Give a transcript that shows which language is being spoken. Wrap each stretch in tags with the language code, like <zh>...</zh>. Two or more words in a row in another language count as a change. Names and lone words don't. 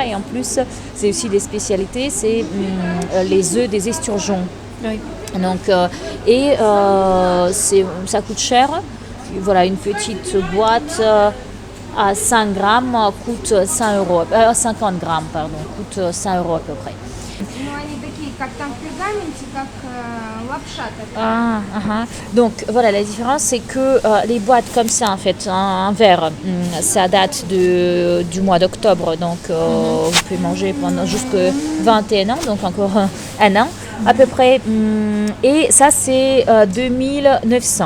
<fr>Et en plus, c'est aussi des spécialités, c'est les œufs des esturgeons. Oui. Donc, ça coûte cher. Voilà, une petite boîte à 100 grammes coûte 100 euros, 50 grammes, pardon, coûte 100 euros à peu près.</fr> <ru>Ну, они такие, как там в пергаменте, как лапша такая.</ru> <fr>Donc voilà, la différence c'est que les boîtes comme ça en fait, en verre, ça date du mois d'octobre, donc vous pouvez manger pendant jusqu'à 21 ans, donc encore un an à peu près, et ça c'est 2900.</fr>